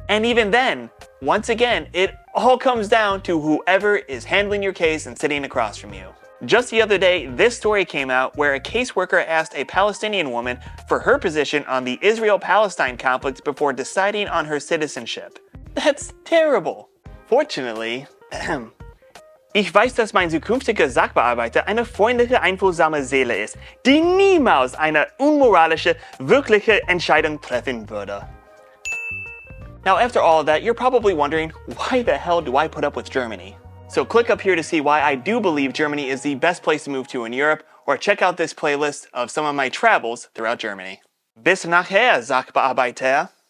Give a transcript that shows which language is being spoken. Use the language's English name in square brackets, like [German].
[English] And even then, once again, it all comes down to whoever is handling your case and sitting across from you. Just the other day, this story came out where a caseworker asked a Palestinian woman for her position on the Israel-Palestine conflict before deciding on her citizenship. That's terrible. Fortunately, [German] ich weiß, dass mein zukünftiger Sachbearbeiter eine freundliche, einfühlsame Seele ist, die niemals eine unmoralische, wirkliche Entscheidung treffen würde. [English] Now, after all of that, you're probably wondering, why the hell do I put up with Germany? So click up here to see why I do believe Germany is the best place to move to in Europe, or check out this playlist of some of my travels throughout Germany. [German] Bis nachher, [English] Sachbearbeiter!